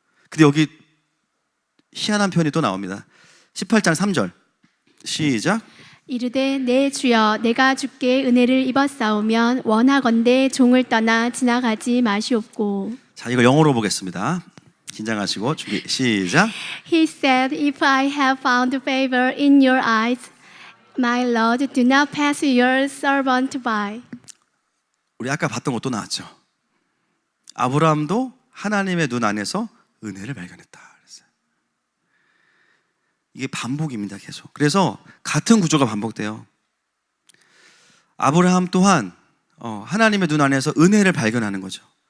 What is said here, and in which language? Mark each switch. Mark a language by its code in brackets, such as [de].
[ko] 근데 여기 희한한 표현이 또 나옵니다. 18장 3절 시작. 이르되 내 주여 내가 주께 은혜를 입었사오면 원하건대 종을 떠나 지나가지 마시옵고. 자, 이거 영어로 보겠습니다. 긴장하시고 준비 시작. [en] He said, If I have found favor in your eyes, my Lord, do not pass your servant by. [ko] 우리 아까 봤던 것도 나왔죠. 아브라함도 하나님의 눈 안에서 은혜를 발견했다 그랬어요. 이게 반복입니다, 계속. 그래서 같은 구조가 반복돼요. 아브라함 또한 하나님의 눈 안에서 은혜를 발견하는 거죠.